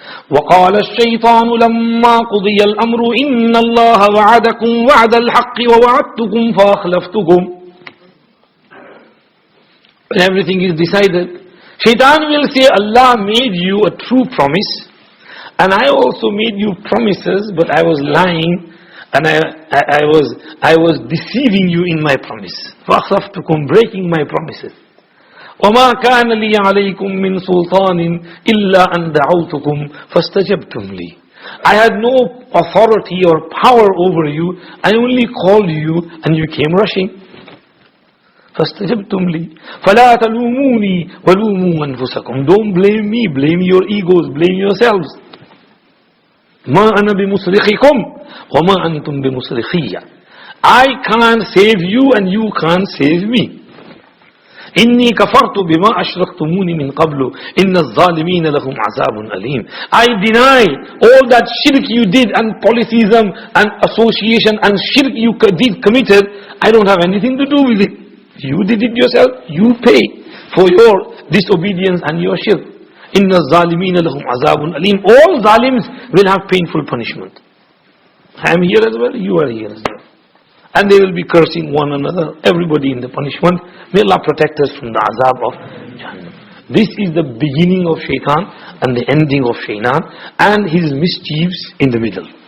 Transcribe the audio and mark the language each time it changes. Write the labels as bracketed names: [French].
[Arabic] وقال الشيطان لما قضي الأمر إن الله وعدكم وعد الحق ووعدتكم فأخلفتكم. [English] When everything is decided, Shaitan will say, Allah made you a true promise, and I also made you promises, but I was lying, and I was deceiving you in my promise. [Arabic] فَأَخْلَفْتُكُمْ, [English] breaking my promises. [Arabic] وَمَا كَانَ لِي عَلَيْكُمْ مِنْ سُلْطَانٍ إِلَّا أَنْ دَعَوْتُكُمْ فَاسْتَجَبْتُمْ لِي. [English] I had no authority or power over you. I only called you and you came rushing. [Arabic] فَاسْتَجَبْتُمْ لِي فَلَا تَلُومُونِي وَلُومُوا أَنفُسَكُمْ. [English] Don't blame me, blame your egos, blame yourselves. [Arabic] مَا أَنَا بِمُصْرِخِكُمْ وَمَا أَنْتُمْ بِمُصْرِخِيَّ. [English] I can't save you and you can't save me. [Arabic] إني كفرت بما أشركتموني من قبل إن الظالمين لهم عذاب أليم. [English] I deny all that shirk you did and polytheism and association and shirk you committed. I don't have anything to do with it. You did it yourself. You pay for your disobedience and your shirk. [Arabic] إن الظالمين لهم عذاب أليم. [English] All zalims will have painful punishment. I am here as well. You are here as well. And they will be cursing one another, everybody in the punishment. May Allah protect us from the azab of Jahannam. This is the beginning of shaitan and the ending of shaitan and his mischiefs in the middle.